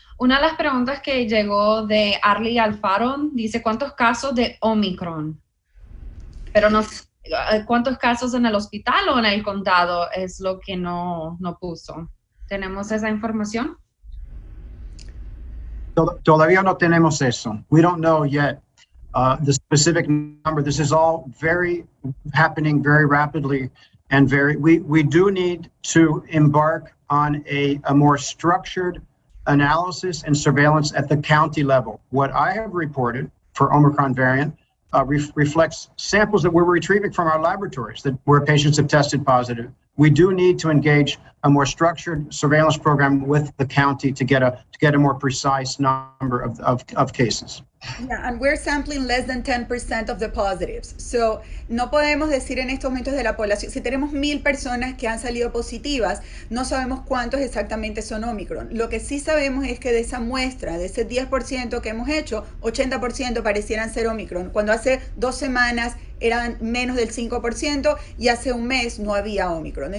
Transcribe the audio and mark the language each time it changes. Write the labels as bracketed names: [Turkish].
[Spanish] Una de las preguntas que llegó de Arlie Alfaro dice, ¿cuántos casos de Omicron? Pero no, ¿cuántos casos en el hospital o en el condado? Es lo que no puso. ¿Tenemos esa información? Todavía no tenemos eso. [English] We don't know yet the specific number. This is all happening very rapidly and we do need to embark on a more structured analysis and surveillance at the county level. What I have reported for Omicron variant reflects samples that we're retrieving from our laboratories where patients have tested positive. We do need to engage a more structured surveillance program with the county to get a more precise number of cases. Yeah, and we're sampling less than 10% of the positives. [Spanish] So, no podemos decir en estos momentos de la población, si tenemos 1,000 personas que han salido positivas, no sabemos cuántos exactamente son Omicron. Lo que sí sabemos es que de esa muestra, de ese 10% que hemos hecho, 80% parecieran ser Omicron, cuando hace 2 semanas eran menos del 5% y hace un mes no había Omicron.